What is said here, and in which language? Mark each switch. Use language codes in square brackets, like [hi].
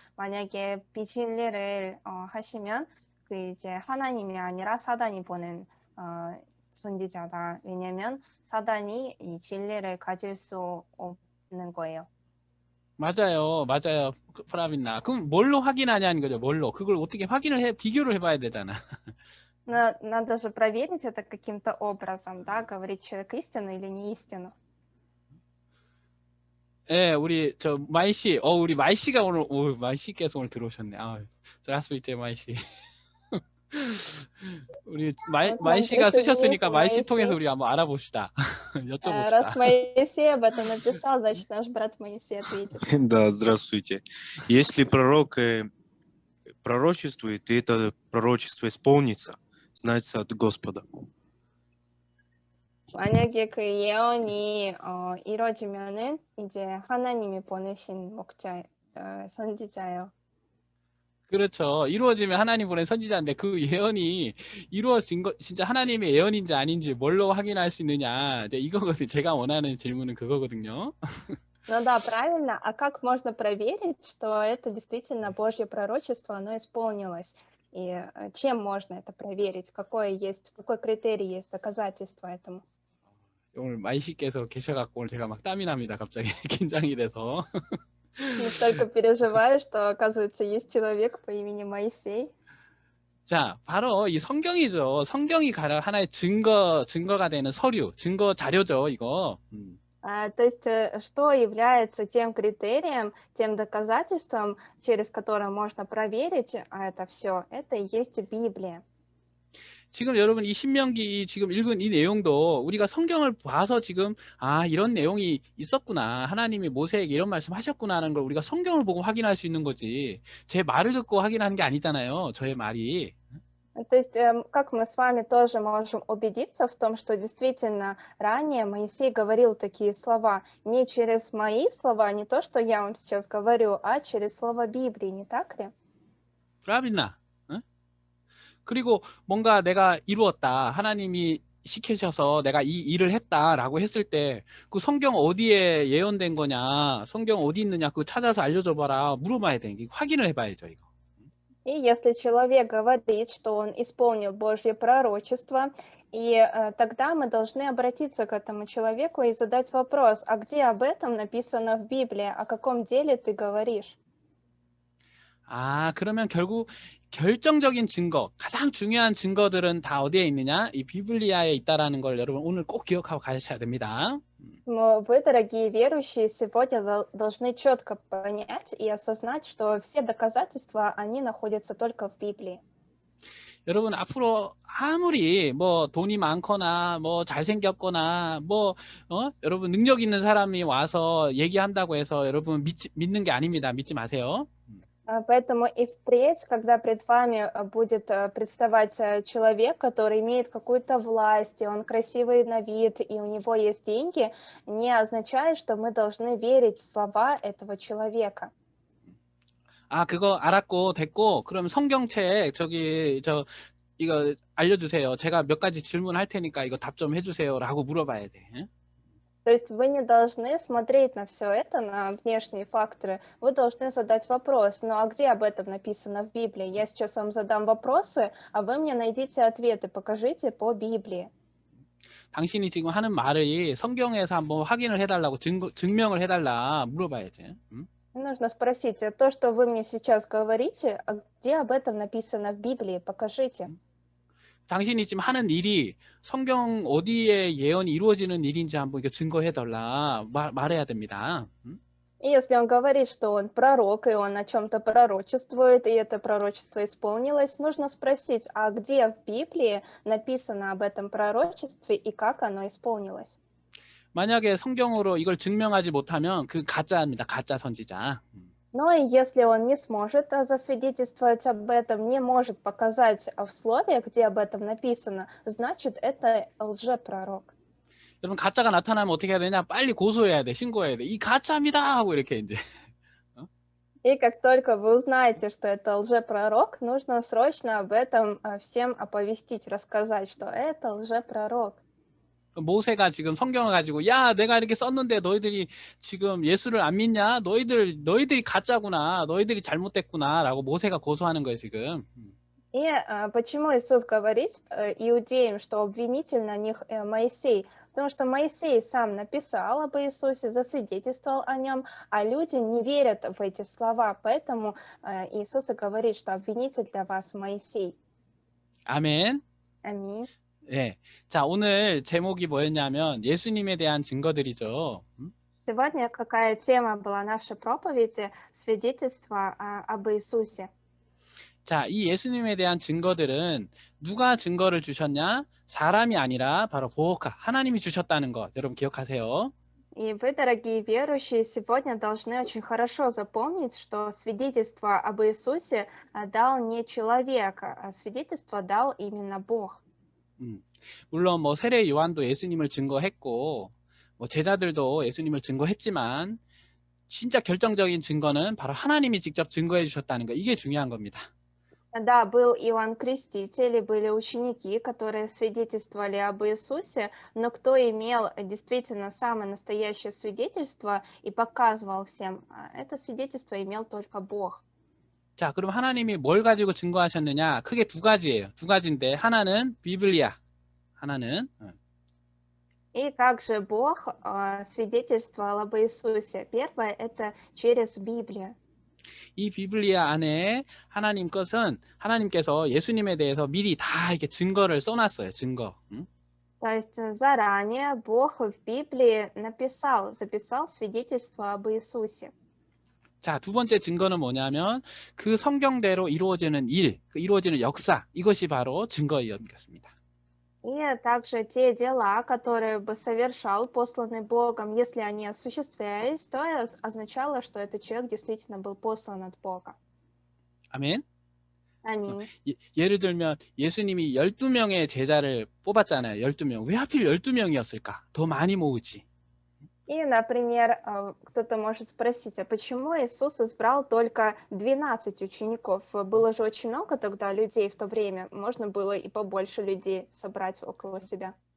[ko] 만약에 비진리를 하시면 그 이제 하나님이 아니라 사단이 보낸 선지자다. 왜냐면 사단이 이 진리를 가질 수 없는 거예요. 맞아요. 프라빈나. 그럼 뭘로 확인하냐는 거죠. 뭘로. 그걸 어떻게 비교를 해봐야 되잖아. [ru] Но надо же проверить это каким-то образом, да, говорит человек истину или не истину. [ko] 예, 우리 마이씨, 우리 마이씨가 마이씨께서 오늘 들어오셨네. [ru] здравствуйте, [ko] 마이씨. 우리 마이씨가 쓰셨으니까 마이씨 통해서 우리 한번 알아봅시다. 여쭤봅시다. [ru] Раз Моисей об этом написал, значит, наш брат Моисей ответит. Да, здравствуйте. Если пророк пророчествует, и это пророчество исполнится, значит от Господа. [ko] 만약에 그 예언이 이루어지면은 이제 하나님이 보내신 선지자예요. 그렇죠. 이루어지면 하나님 보낸 선지자인데 그 예언이 이루어진 거 진짜 하나님의 예언인지 아닌지 뭘로 확인할 수 있느냐. 이제 이거거든요. 제가 원하는 질문은 그거거든요. [ru] Ну да, правильно. А как можно проверить, что это действительно Божье пророчество, оно исполнилось? И чем можно это проверить? Какой критерий есть доказательство этому? [ko] 오늘 마이씨께서 계셔갖고 오늘 제가 막 땀이 납니다. 갑자기 긴장이 돼서. [ru] Настолько переживаю, что, оказывается, есть человек по имени Моисей. [ko] 자, 바로 이 성경이죠. 성경이 하나의 증거가 되는 서류, 증거 자료죠, 이거. [ru] То есть, что является тем критерием, тем доказательством, через которое можно проверить это все, это и есть Библия. [ko] 지금 여러분 이 신명기 지금 읽은 이 내용도 우리가 성경을 봐서 지금 이런 내용이 있었구나. 하나님이 모세에게 이런 말씀 하셨구나 하는 걸 우리가 성경을 보고 확인할 수 있는 거지. 제 말을 듣고 확인하는 게 아니잖아요. 저의 말이. [ru] То есть, как мы с вами тоже можем убедиться в том, что действительно ранее Моисей говорил такие слова не через мои слова, не то, что я вам сейчас говорю, а через слово Библии, не так ли? правильно. [ko] 그리고 뭔가 내가 이루었다. 하나님이 시키셔서 내가 이 일을 했다라고 했을 때 그 성경 어디에 예언된 거냐, 성경 어디 있느냐 그거 찾아서 알려줘 봐라 물어봐야 돼. 확인을 해봐야죠 이거. [ru] И если человек говорит, что он исполнил Божье пророчество, и тогда мы должны обратиться к этому человеку и задать вопрос, а где об этом написано в Библии, о каком деле ты говоришь? [ko] 그러면 결국 결정적인 증거, 가장 중요한 증거들은 다 어디에 있느냐? 이 비블리아에 있다라는 걸 여러분 오늘 꼭 기억하고 가셔야 됩니다. [ru] Но вы, дорогие верующие, сегодня должны четко понять и осознать, что все доказательства, они находятся только в Библии. [ko] 여러분 앞으로 아무리 뭐 돈이 많거나 뭐 잘생겼거나 뭐 여러분 능력 있는 사람이 와서 얘기한다고 해서 여러분 믿는 게 아닙니다. 믿지 마세요. [ru] Поэтому и впредь, когда пред вами будет представать человек, который имеет какую-то власть, и он красивый на вид, и у него есть деньги, не означает, что мы должны верить в слова этого человека. [ko] 그거 알았고 됐고 그럼 성경책 이거 알려주세요. 제가 몇 가지 질문할 테니까 이거 답 좀 해주세요라고 물어봐야 돼. [ru] То есть вы не должны смотреть на все это, на внешние факторы. Вы должны задать вопрос, ну а где об этом написано в Библии? Я сейчас вам задам вопросы, а вы мне найдите ответы, покажите по Библии. [ko] 당신이 지금 하는 말이 성경에서 한번 확인을 해달라고 증명을 해달라 물어봐야지. [ru] Нужно спросить, то, что вы мне сейчас говорите, а где об этом написано в Библии? Покажите. [ko] 당신이 지금 하는 일이 성경 어디에 예언이 이루어지는 일인지 한번 증거해달라 말해야 됩니다. [ru] И если он говорит, что он пророк, и он о чем-то пророчествует, и это пророчество исполнилось, нужно спросить, а где в Библии написано об этом пророчестве и как оно исполнилось? [ko] 만약에 성경으로 이걸 증명하지 못하면 그 가짜입니다. 가짜 선지자. [ru] Но и если он не сможет засвидетельствовать об этом, не может показать в слове, где об этом написано, значит, это лжепророк. [ko] 여러분 가짜가 나타나면 어떻게 해야 되냐? 빨리 고소해야 돼. 신고해야 돼. 이 가짜입니다 하고 이렇게 이제. [ru] И как только вы узнаете, что это лжепророк, нужно срочно об этом всем оповестить, рассказать, что это лжепророк. [ko] 모세가 지금 성경을 가지고 야 내가 이렇게 썼는데 너희들이 지금 예수를 안 믿냐? 너희들이 가짜구나. 너희들이 잘못됐구나 라고 모세가 고소하는 거예요 지금. [ru] И почему Иисус говорит иудеям, что обвинитель на них Моисей? Потому что Моисей сам написал об Иисусе, засвидетельствовал о нем, а люди не верят в эти слова. Поэтому Иисус и говорит, что обвинитель для вас Моисей. [ko] 아멘. [ru] Аминь. [ko] 예. 자, 오늘 제목이 뭐였냐면 예수님에 대한 증거들이죠. [ru] Сегодня какая тема была нашей проповеди? Свидетельство об Иисусе. [ko] 자, 이 예수님에 대한 증거들은 누가 증거를 주셨냐? 사람이 아니라 바로 보호카, 하나님이 주셨다는 것. 여러분 기억하세요. [ru] И вы, дорогие верующие, сегодня должны очень хорошо запомнить, что свидетельство об Иисусе дал не человек, а свидетельство дал именно Бог. [ko] 물론 뭐 세례 요한도 예수님을 증거했고 뭐 제자들도 예수님을 증거했지만 진짜 결정적인 증거는 바로 하나님이 직접 증거해 주셨다는 거. 이게 중요한 겁니다. [ru] Да, был Иоанн Креститель, были ученики, которые свидетельствовали об Иисусе, но кто имел действительно самое настоящее свидетельство и показывал всем, это свидетельство имел только Бог. [ko] 자, 그럼 하나님이 뭘 가지고 증거하셨느냐? 크게 두 가지예요. 두 가지인데 하나는 비블리아, 하나는 [ru] И как же Бог свидетельствовал об Иисусе? Первое – это через Библию. [ko] 이 비블리아 안에 하나님 것은 하나님께서 예수님에 대해서 미리 다 이렇게 증거를 써놨어요. 증거. [ru] То есть заранее Бог в Библии записал свидетельство об Иисусе. [ko] 자, 두 번째 증거는 뭐냐면 그 성경대로 이루어지는 일, 그 이루어지는 역사, 이것이 바로 증거였습니다. [ru] И также те дела, которые бы совершал посланный Богом, если они осуществлялись, то означало, что этот человек действительно был послан от Бога. [ko] 아멘. [ru] Аминь. [ko] 예를 들면 예수님이 12명의 제자를 뽑았잖아요. 12명. 왜 하필 12명이었을까? 더 많이 모으지. [ru] И, например, кто-то может спросить, а почему Иисус избрал только 12 учеников? Было же очень много тогда людей в то время, можно было и побольше людей собрать около себя.